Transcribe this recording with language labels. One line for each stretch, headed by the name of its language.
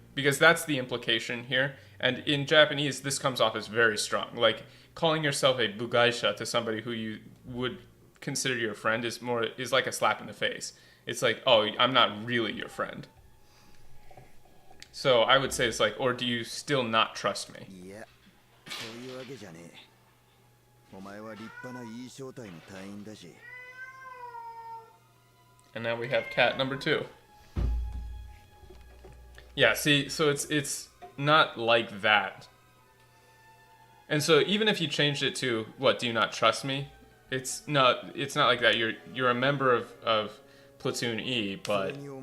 English: Because that's the implication here. And in Japanese, this comes off as very strong. Like, calling yourself a bugaisha to somebody who you would consider your friend is like a slap in the face. It's like, oh, I'm not really your friend. So I would say it's like, or do you still not trust me?
Japanese: Yeah, そういうわけじゃねえ。お前は立派ないい正体の隊員だし。
English: And now we have cat number 2. Yeah, see, so it's not like that. And so even if you changed it to, what, do you not trust me? It's not like that. You're a member of Platoon E, but...